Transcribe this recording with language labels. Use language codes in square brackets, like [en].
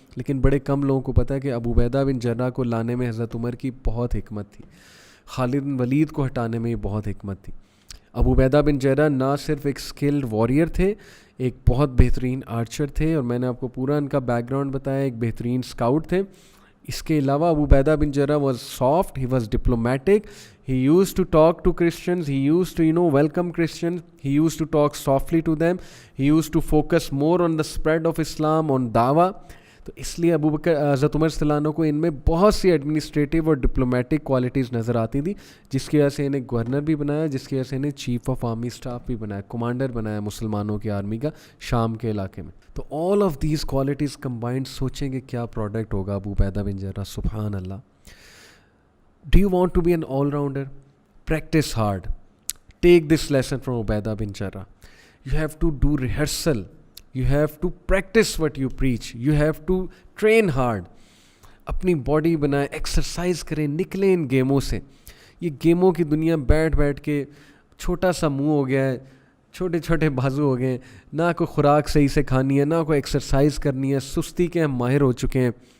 [ur] لیکن بڑے کم لوگوں کو پتہ ہے کہ ابو عبیدہ بن جرہ کو لانے میں حضرت عمر کی بہت حکمت تھی, خالد بن ولید کو ہٹانے میں بہت حکمت تھی. ابو عبیدہ بن جرہ نہ صرف ایک اسکلڈ واریئر تھے, ایک بہت بہترین آرچر تھے, اور میں نے آپ کو پورا ان کا بیک گراؤنڈ بتایا, ایک بہترین اسکاؤٹ تھے. اس کے علاوہ [en] Abu Ubaidah bin Jarrah was soft, he was diplomatic, he used to talk to Christians, he used to welcome Christians, he used to talk softly to them, he used to focus more on the spread of Islam, on dawah. [ur] تو اس لیے ابو بکر حضرت عمر صلی اللہ عنہ کو ان میں بہت سی administrative اور diplomatic qualities نظر آتی تھی, جس کی وجہ سے انہیں گورنر بھی بنایا, جس کی وجہ سے انہیں چیف آف آرمی اسٹاف بھی بنایا, کمانڈر بنایا مسلمانوں کی آرمی کا شام کے علاقے میں. تو [en] all of these qualities combined, [ur] سوچیں کہ کیا پروڈکٹ ہوگا ابو عبیدہ بن جرہ. سبحان اللہ. [en] Do you want to be an all-rounder? Practice hard. Take this lesson from Ubaidah bin Jarrah. You have to do rehearsal. You have to practice what you preach. You have to train hard. [ur] اپنی body بنائیں, exercise کریں, نکلیں ان گیموں سے. یہ گیموں کی دنیا بیٹھ بیٹھ کے چھوٹا سا منہ ہو گیا ہے, چھوٹے چھوٹے بازو ہو گئے ہیں, نہ کوئی خوراک صحیح سے کھانی ہے, نہ کوئی ایکسرسائز کرنی ہے, سستی کے ہم ماہر ہو چکے ہیں.